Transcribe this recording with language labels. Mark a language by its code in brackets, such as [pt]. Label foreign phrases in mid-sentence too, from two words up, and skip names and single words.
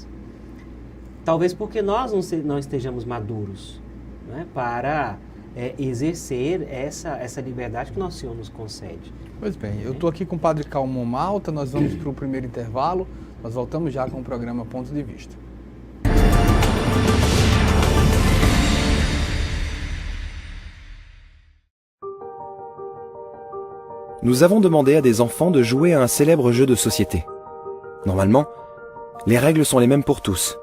[pt] Talvez porque nós não estejamos maduros, né, para exercer essa liberdade que nosso Senhor nos concede. Pois bem, eu estou aqui com o Padre Calmon Malta, nós vamos para o primeiro intervalo, nós voltamos já com o programa Ponto de Vista. [fr] Nous avons demandé à des enfants de jouer à un célèbre jeu de société. Normalement, les règles sont les mêmes pour tous.